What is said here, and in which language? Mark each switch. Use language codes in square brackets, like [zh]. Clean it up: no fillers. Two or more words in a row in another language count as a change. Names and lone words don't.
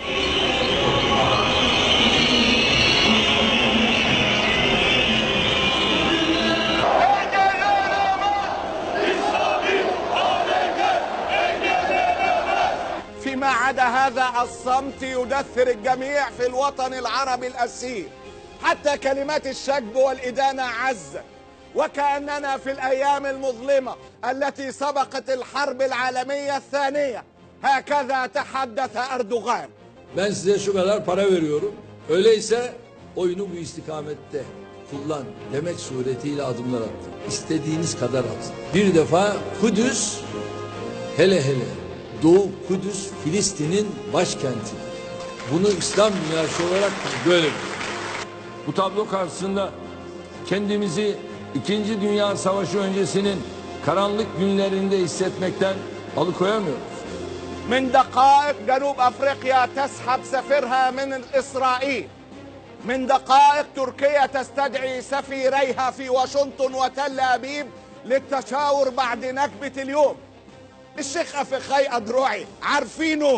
[ar] فيما عدا هذا الصمت يدثر الجميع في الوطن العربي الأسير. حتى كلمات الشجب والإدانة عزت، وكأننا في الأيام المظلمة التي سبقت الحرب العالمية الثانية. هكذا تحدث أردوغان. [tr] Ben size şu kadar para veriyorum. Öyleyse oyunu bu istikamette kullan demek suretiyle adımlar attı. İstediğiniz kadar atın. Bir defa Kudüs, hele Doğu Kudüs Filistin'in başkenti. Bunu İslam dünyası olarak böyle. Bu tablo karşısında kendimizi 2. Dünya Savaşı öncesinin karanlık günlerinde hissetmekten alıkoyamıyoruz. [ar] من دقائق جنوب أفريقيا تسحب سفيرها من إسرائيل. من دقائق تركيا تستدعي سفيريها في واشنطن وتل أبيب للتشاور بعد نكبة اليوم. الشيخ أفخاي أدروعي عارفينه.